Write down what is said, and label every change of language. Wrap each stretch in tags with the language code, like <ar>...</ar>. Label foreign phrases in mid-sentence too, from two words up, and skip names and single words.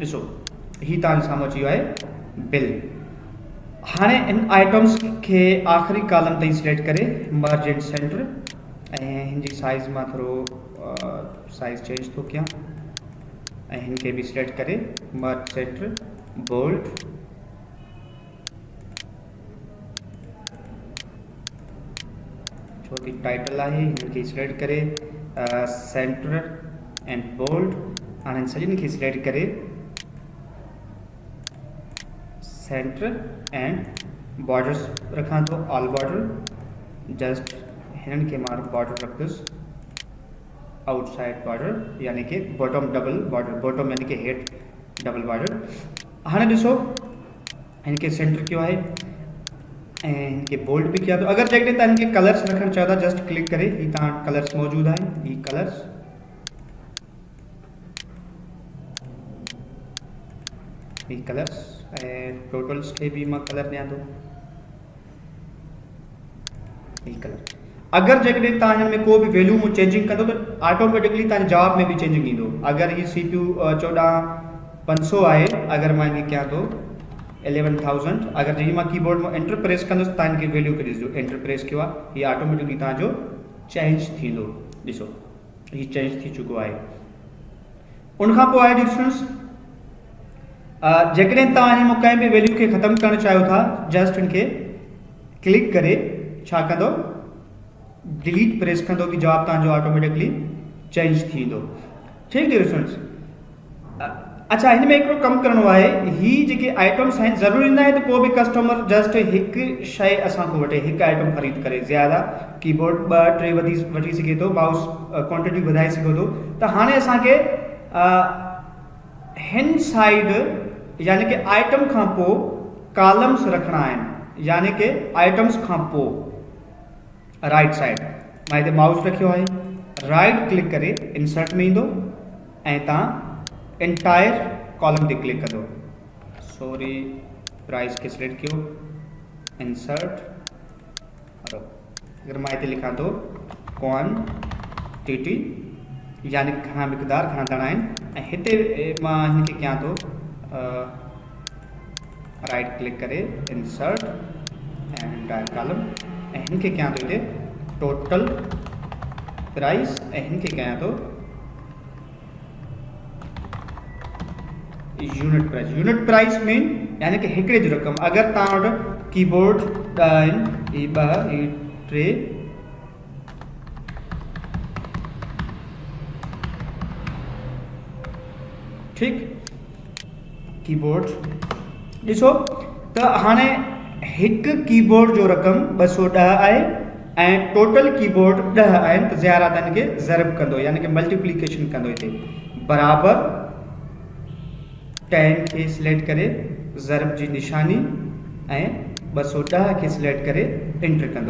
<sd>ॾिसो ही तव्हांजे साम्हूं अची वियो आहे बिल। हाणे इन आइटम्स खे आख़िरी कॉलम ताईं सिलेक्ट करे</sd> <en>merge and center</en> <sd>ऐं हिन जी साइज़ मां थोरो साइज़ चेंज थो कयां ऐं हिन खे बि सिलेक्ट करे</sd> <en>merge center,</en> <sd>बोल्ड, छो कि टाइटल आहे, हिन खे सिलेक्ट करे</sd> <en>center and bold.</en> <sd>हाणे सभिनी खे सिलेक्ट करे</sd> <en>center and borders</en> <sd>रखां थो,</sd> <en>all border.</en> <sd>जस्ट हिननि खे मां बॉर्डर रखंदुसि</sd> <en>outside border,</en> <sd>यानी कि</sd> <en>bottom double border,</en> <sd>बॉटम यानी कि हेठ</sd> <en>double border.</en> <sd>हाँ ॾिसो इनके सेंटर क्यों है ऐं इनके बोल्ड भी किया। तो अगर जेकॾहिं तव्हां इनके कलर्स रखना चाहो था</sd> <en>just click</en> <sd>करे ही तव्हां कलर्स मौजूद आहिनि, ही कलर्स ऐं टोटल्स खे भी मां कलर ॾियां थो, ही कलर। अगर जेकॾहिं तव्हां हिन में को भी वैल्यू में चेंजिंग कंदो तो ऑटोमेटिकली तव्हांजे जवाब में भी चेंजिंग ईंदो। अगर ही CPU 14500 आहे, अगर मां इनके कयां थो 11000, अगर जंहिं मां कीबोर्ड में</sd> <en>enter press</en> <sd>कंदुसि तव्हां इनके वैल्यू खे ॾिसजो,</sd> <en>enter press</en> <sd>कयो आहे, ही ऑटोमेटिकली तव्हांजो चेंज थींदो। ॾिसो ही चेंज थी चुको आहे। उन खां पोइ आहे डिफरेंस, जेकॾहिं तव्हां हिन में कंहिं बि वैल्यू खे ख़त्म करणु चाहियो था जस्ट इनके क्लिक करे छा कंदो,</sd> <en>delete press</en> <sd>कंदो कि जवाब तव्हांजो ऑटोमेटिकली चेंज थींदो।</sd> <ur>ٹھیک ہے</ur> <sd>स्टूडेंट्स, अच्छा हिन में हिकिड़ो कमु करिणो आहे, ही जेके आइटम्स आहिनि ज़रूरी न आहे त को बि कस्टमर जस्ट हिकु शइ असां खां वठे, हिकु आइटम ख़रीद करे, ज़्यादा कीबोर्ड 2-3 वठी सघे थो, माउस क्वांटिटी वधाए सघे थो। त हाणे असांखे हिन साइड यानी कि आइटम खां पोइ कॉलम्स रखणा आहिनि, यानी कि आइटम्स खां पोइ</sd> <en>right side</en> <sd>मां हिते माउस रखियो आहे,</sd> <en>right click</en> <sd>करे इंसर्ट में ईंदो ऐं तव्हां</sd> <en>entire column</en> <sd>ते क्लिक कंदो,</sd> <en>sorry price</en> <sd>खे सिलेक्ट कयो, इंसर्ट, अगर मां हिते लिखां थो क्वांटिटी यानी घणा मिक़दार घणा दाणा आहिनि, ऐं हिते मां हिनखे कयां थो</sd> <en>right click</en> <sd>करे इंसर्ट ऐं</sd> <en>entire column,</en> <sd>ऐं हिनखे कयां थो हिते</sd> <en>total price,</en> <sd>ऐं हिनखे कयां थो</sd> <en>unit price. unit price mean</en> <sd>यानी कि हिकिड़े जो रक़म, अगर तव्हां वटि कीबोर्ड 10 आहिनि, 2 3 ठीक, कीबोर्ड ॾिसो त हाणे हिकु कीबोर्ड जो रक़म 210 आहे ऐं</sd> <en>total keyboard</en> <sd>10 आहिनि, त ज़्यादा खे ज़रब कंदो यानी कि मल्टीप्लिकेशन कंदो, हिते बराबर 10 खे सिलेक्ट करे ज़रब जी निशानी ऐं 210 खे सिलेक्ट करे एंटर कंदो।</sd>